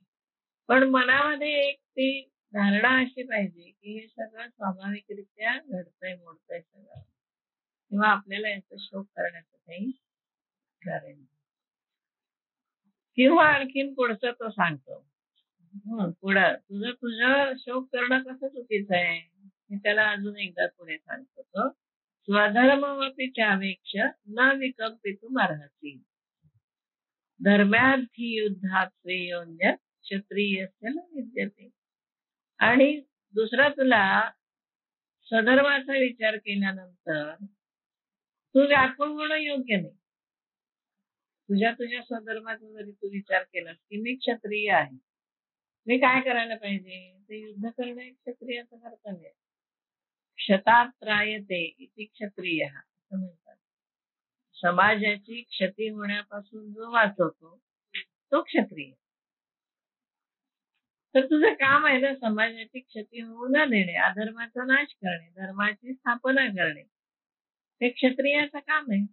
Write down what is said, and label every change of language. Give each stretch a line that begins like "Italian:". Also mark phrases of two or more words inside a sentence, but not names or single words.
Marathi: पण मनामध्ये एक ती धारणा अशी पाहिजे, की हे सगळं स्वाभाविकरित्या घडतंय, मोडतंय सगळं. किंवा आपल्याला याचा शोक करण्याचं काही कारण नाही. किंवा आणखीन पुढचं तो सांगतो. पुढं तुझं तुझं शोक करणं कसं चुकीचं आहे? मी त्याला अजून एकदा पुढे सांगतो तो.
Sanskrit: स्वधर्ममपि चावेक्ष न विकंपितुम् अर्हसि. धर्म्याद्धि युद्धात् श्रेयोन्यत् क्षत्रियस्य न विद्यते.
Marathi: आणि दुसरा तुला स्वधर्माचा विचार केल्यानंतर तू व्याकुळ होणं योग्य नाही. तुझ्या तुझ्या स्वधर्माचा जरी तू विचार केलास की मी क्षत्रिय आहे, मी काय करायला पाहिजे? ते युद्ध करणं एक क्षत्रियाचं कर्तव्य आहे.
Sanskrit: क्षतात त्रायते इति क्षत्रिय
Marathi: असं म्हणतात. समाजाची क्षती होण्यापासून जो वाचवतो तो क्षत्रिय. तर तुझं काम आहे ना, समाजाची क्षती होऊ न देणे, अधर्माचा नाश करणे, धर्माची स्थापना करणे, हे क्षत्रियाचं काम आहे.